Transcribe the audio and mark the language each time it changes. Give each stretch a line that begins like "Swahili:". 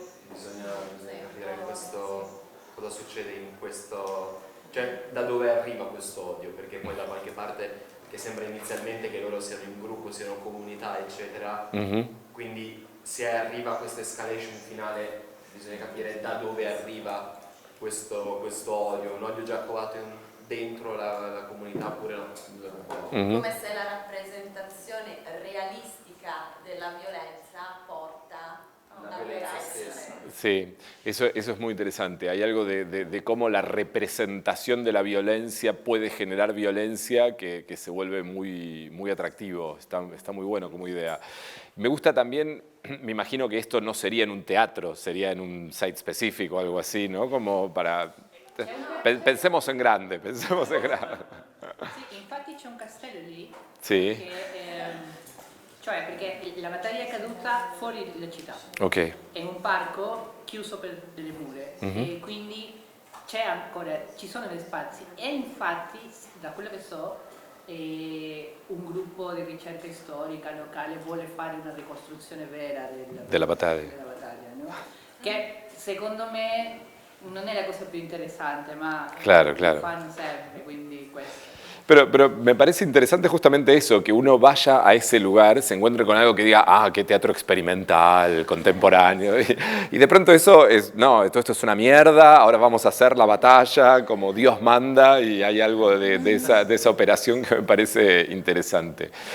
Italian: Bisogna capire questo, cosa succede in questo, cioè da dove arriva questo odio, perché poi da qualche parte che sembra inizialmente che loro siano in gruppo, siano comunità, eccetera, quindi se arriva a questa escalation finale bisogna capire da dove arriva questo odio, un odio già covato dentro la comunità oppure no. Come se la rappresentazione realistica della violenza porta a una violenza.
Spanish: Sí, eso es muy interesante. Hay algo de cómo la representación de la violencia puede generar violencia que se vuelve muy, muy atractivo. Está muy bueno como idea. Me gusta también, me imagino que esto no sería en un teatro, sería en un site específico o algo así, ¿no? Como para... Pensemos en grande, pensemos en grande.
Italian: Sì, infatti c'è un castello lì, Sì. Cioè perché la battaglia è caduta fuori dalla città, Ok. è un parco chiuso per delle mura e quindi ci sono degli spazi e infatti da quello che so un gruppo di ricerca storica locale vuole fare una ricostruzione vera della battaglia, no? Che secondo me non è la cosa più interessante, ma
Spanish: claro.
Italian: fanno sempre, quindi questo.
Spanish: Pero me parece interesante justamente eso, que uno vaya a ese lugar, se encuentre con algo que diga, ah, qué teatro experimental, contemporáneo, y de pronto eso es, no, todo esto es una mierda, ahora vamos a hacer la batalla como Dios manda, y hay algo de esa operación que me parece interesante.